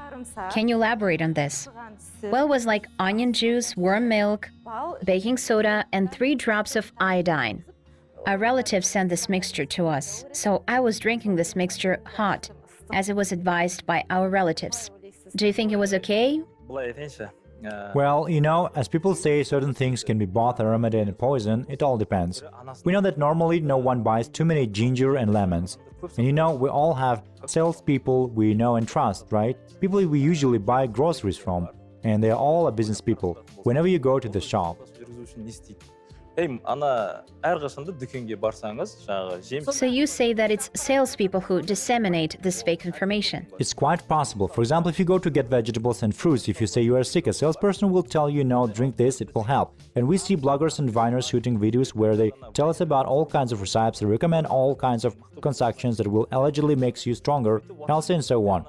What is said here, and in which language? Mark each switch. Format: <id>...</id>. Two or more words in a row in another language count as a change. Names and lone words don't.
<en>Can you elaborate on this? Well, it was like onion juice, warm milk, baking soda, and 3 drops of iodine. Our relatives sent this mixture to us, so I was drinking this mixture hot, as it was advised by our relatives. Do you think it was okay?</en> <kk>былай айтайыншы.</kk> <en>Well, you know, as people say certain things can be both a remedy and a poison, it all depends. We know that normally no one buys too many ginger and lemons. And you know, we all have salespeople we know and trust, right? People we usually buy groceries from. And they are all business people. Whenever you go to the shop.</en> <kk>жүргізуші не істейді? ана әрқашанда дүкенге барсаңыз, жаңағы жем.</kk> <en>So you say that it's salespeople who disseminate this fake information. It's quite possible. For example, if you go to get vegetables and fruits, if you say you are sick, a salesperson will tell you, no, drink this, it will help. And we see bloggers and diviners shooting videos where they tell us about all kinds of recipes, they recommend all kinds of concoctions that will allegedly make you stronger, healthy, and so on.</en>